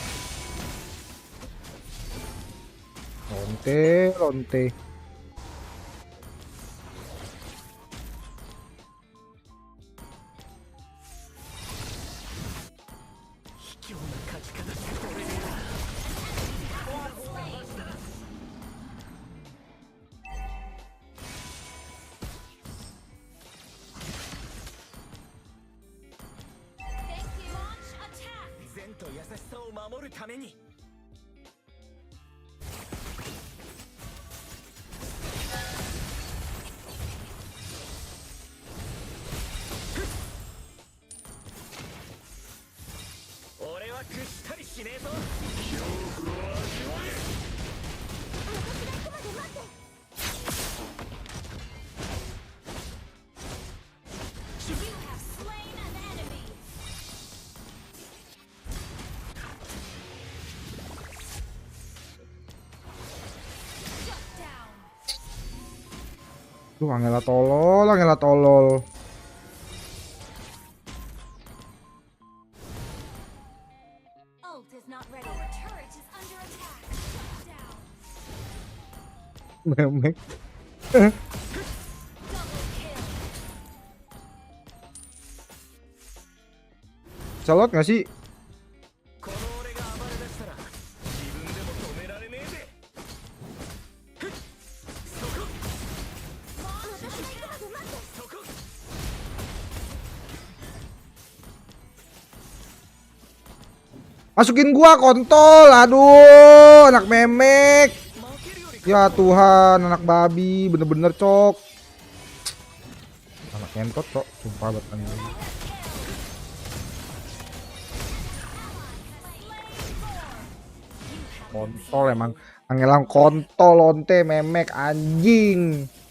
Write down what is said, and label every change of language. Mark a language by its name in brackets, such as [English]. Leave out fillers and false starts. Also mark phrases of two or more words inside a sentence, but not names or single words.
[Indonesian] Lonte, lonte. [Japanese] 卑怯な勝ち方して取れねえな。 [English] Thank you. Launch attack. [Japanese] 善と優しさを守るために。 俺は屈したりしねえぞ。恐怖を味わえ。 [English] You have slain an enemy. Shut down. [Indonesian] Duh, Angela tolol, Angela tolol. [English] is not ready. Our turret is under attack. Shut down. [Indonesian] Memek. [English] Double kill. [Indonesian] Celot nggak sih? [Japanese] この俺が暴れ出したら自分でも止められねえぜ。ふっそこそこ [Indonesian] Masukin gua kontol, aduh, anak memek. [Japanese] 負けるより [Indonesian] Ya Tuhan, anak babi, bener-bener cok. Anak ngentot cok, sumpah banget anjing. Kontol emang, angelang kontol lonte memek anjing.